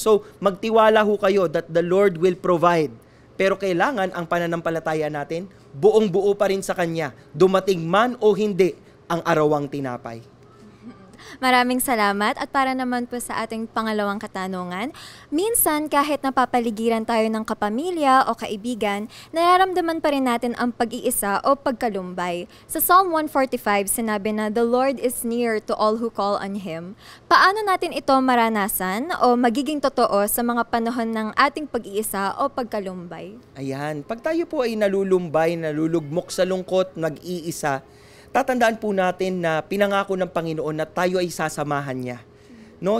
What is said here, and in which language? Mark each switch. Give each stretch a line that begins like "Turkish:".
Filipino: So, magtiwala ho kayo
English: that the Lord will provide.
Filipino: Pero kailangan ang pananampalataya natin, buong-buo pa rin sa Kanya, dumating man o hindi ang arawang tinapay. Maraming salamat at para naman po sa ating pangalawang katanungan, minsan kahit napapaligiran tayo ng kapamilya o kaibigan, nararamdaman pa rin natin ang pag-iisa o pagkalumbay. Sa Psalm 145, sinabi na,
English: "The Lord is near to all who call on Him."
Filipino: Paano natin ito maranasan o magiging totoo sa mga panahon ng ating pag-iisa o pagkalumbay? Ayan, pag tayo po ay nalulumbay, nalulugmok sa lungkot, nag-iisa, tatandaan po natin na pinangako ng Panginoon na tayo ay sasamahan niya. No?